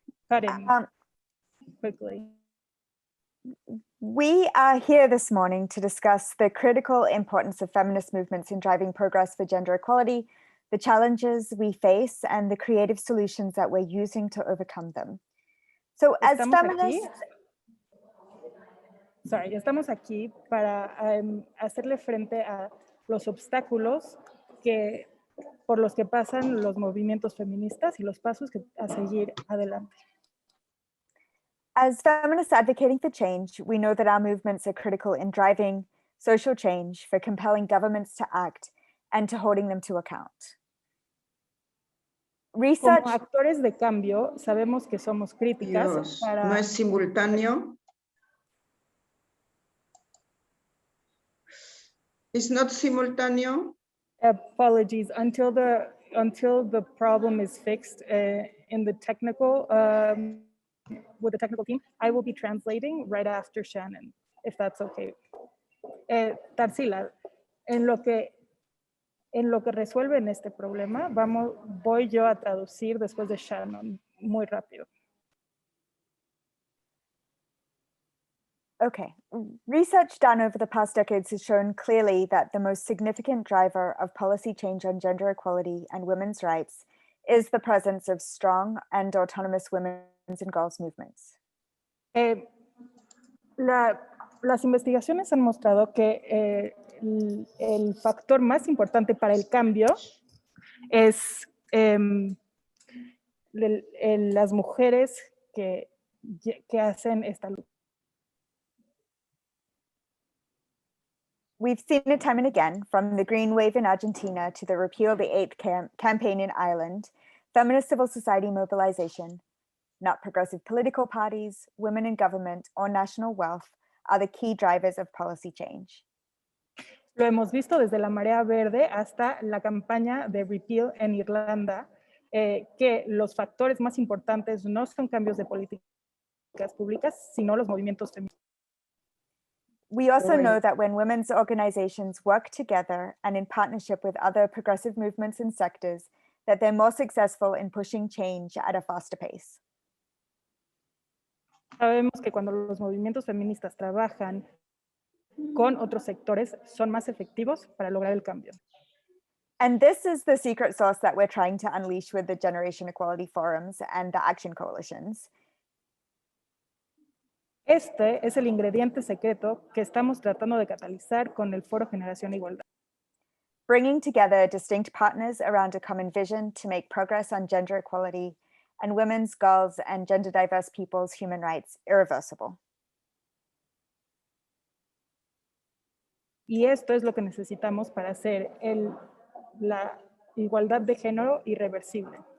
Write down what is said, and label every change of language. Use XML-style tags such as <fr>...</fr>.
<en>Cutting quickly. We are here this morning to discuss the critical importance of feminist movements in driving progress for gender equality, the challenges we face, and the creative solutions that we're using to overcome them. So as feminists...</en> <es>Estamos aquí para hacerle frente a los obstáculos por los que pasan los movimientos feministas y los pasos a seguir adelante.</es> <en>As feminists advocating for change, we know that our movements are critical in driving social change, for compelling governments to act, and to holding them to account. Research...</en> <es>Como actores de cambio, sabemos que somos críticas para... ¿No es simultáneo?</es> <en>It's not</en> <es>simultáneo?</es> <en>Apologies. Until the problem is fixed in the technical... with the technical team, I will be translating right after Shannon, if that's okay. Tarsila,</en> <es>en lo que En lo que resuelven este problema, voy yo a traducir después de Shannon, muy rápido.</es> <en>Okay, research done over the past decades has shown clearly that the most significant driver of policy change on gender equality and women's rights is the presence of strong and autonomous women's and girls' movements.</en> <es>Las investigaciones han mostrado que el factor más importante para el cambio es las mujeres que hacen esta lucha.</es> <en>We've seen it time and again, from the Green Wave in Argentina to the Repeal the 8th campaign in Ireland, feminist civil society mobilization, not progressive political parties, women in government, or national wealth are the key drivers of policy change.</en> <es>Lo hemos visto desde la marea verde hasta la campaña de Repeal en Irlanda, que los factores más importantes no son cambios de políticas públicas, sino los movimientos feministas.</es> <en>We also know that when women's organizations work together and in partnership with other progressive movements and sectors, that they're more successful in pushing change at a faster pace.</en> <es>Sabemos que cuando los movimientos feministas trabajan con otros sectores, son más efectivos para lograr el cambio.</es> <en>And this is the secret sauce that we're trying to unleash with the Generation Equality Forums and the Action Coalitions.</en> <es>Este es el ingrediente secreto que estamos tratando de catalizar con el Foro Generación Igualdad.</es> <en>Bringing together distinct partners around a common vision to make progress on gender equality and women's, girls, and gender diverse people's human rights irreversible.</en> <es>Y esto es lo que necesitamos para hacer la igualdad de género irreversible.</es>